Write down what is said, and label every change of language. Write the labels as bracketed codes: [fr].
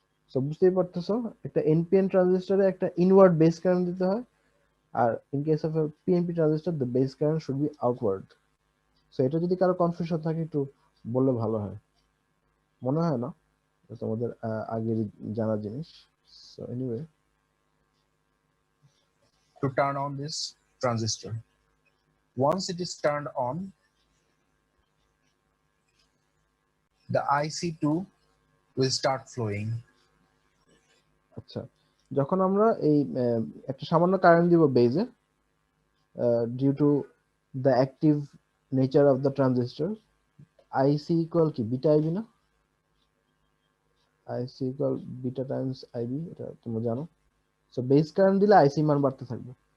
[bn] So বুঝতেই পারতেছো, একটা এনপিএন ট্রানজিস্টরে একটা ইনওয়ার্ড বেস কারেন্ট দিতে হয়, আর [en] In case of PNP transistor the base current should be outward. [bn] So এটা যদি কারো কনফিউশন থাকে একটু বললে ভালো হয়, মনে হয় না তোমাদের আগের জানা জিনিস। [en] So anyway, To turn on this transistor, once it is turned on, the IC2 will start flowing. [bn] আচ্ছা, যখন আমরা এই একটা সামান্য কারেন্ট দিব বেজে, [en] due to the active nature of the transistor, [bn] IC equal কি বিটা আইবি না? আইসি ইকুয়াল বিটা টাইমস আইবি, এটা তোমরা জানো। সো বেস কারেন্ট দিলে আইসি মান বাড়তে থাকবে।